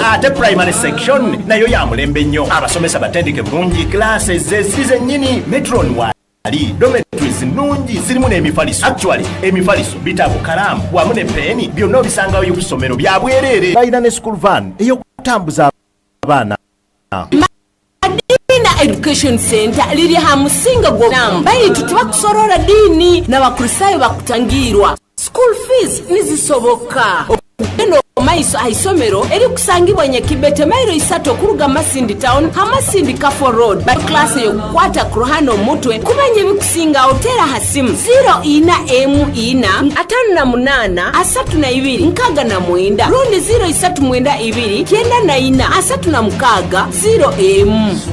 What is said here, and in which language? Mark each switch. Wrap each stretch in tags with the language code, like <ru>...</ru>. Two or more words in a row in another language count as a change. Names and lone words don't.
<lg>ate</lg> <en>primary section</en> <lg>nayo ya mulembe nnyo abasomesa batendeke bulungi classes zisize nyini metron wali dormitories nungi zirimu n'emifaliso actually emifaliso bitabo kalamu wamu ne peni byonna bisangayo ku ssomero bya bwerere balina ne</lg> <en>school van</en> <lg>eyokutambuza abaana.</lg> <nyo>Madina Education Center liri hamusinga gw'obulamu bayitu tebakusorora dini n'abakurisayo bakutangirwa</nyo> <en>school fees</en> <nyo>nizisoboka okugenda omaiso aisomero eri kusangibwa Nyakibete mairo 3 okuruga Masindi town Masindi Kafu Road ba class yokukwata ku ruhano omutwe kumanya ebikusinga otera hasimu 0-4-5-8-3-2 rundi 0-3-2-9-4-3-6-0.</nyo>